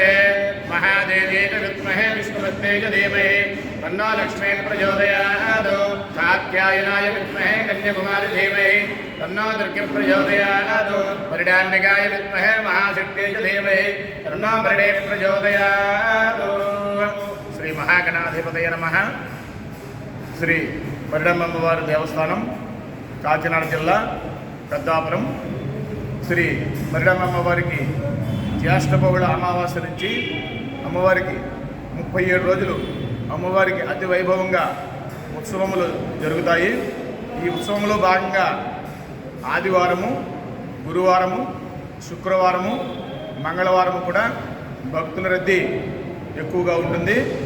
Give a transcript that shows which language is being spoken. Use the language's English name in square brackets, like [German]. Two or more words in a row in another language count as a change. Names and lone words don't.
[Sanskrit] महादेवी च विद्महे विष्णुपत्नी च धीमहि तन्नो लक्ष्मी प्रचोदयात् कात्यायनाय विद्महे कन्याकुमारी धीमहि तन्नो दुर्गे प्रचोदयात् वरदान्यकाय विद्महे महाशक्ति च धीमहि तन्नो वरदे प्रचोदयात् श्री महागणाधिपतये नमः। [Telugu] శ్రీ మరిడమ్మవారి దేవస్థానం కాకినాడ జిల్లా పెద్దాపురం శ్రీ మరిడమ్మవారికి జ్యేష్ఠ బహుళ అమావాస్య నుంచి అమ్మవారికి 37 రోజులు అమ్మవారికి అతి వైభవంగా ఉత్సవములు జరుగుతాయి. ఈ ఉత్సవంలో భాగంగా ఆదివారము, గురువారము, శుక్రవారము, మంగళవారము కూడా భక్తుల రద్దీ ఎక్కువగా ఉంటుంది.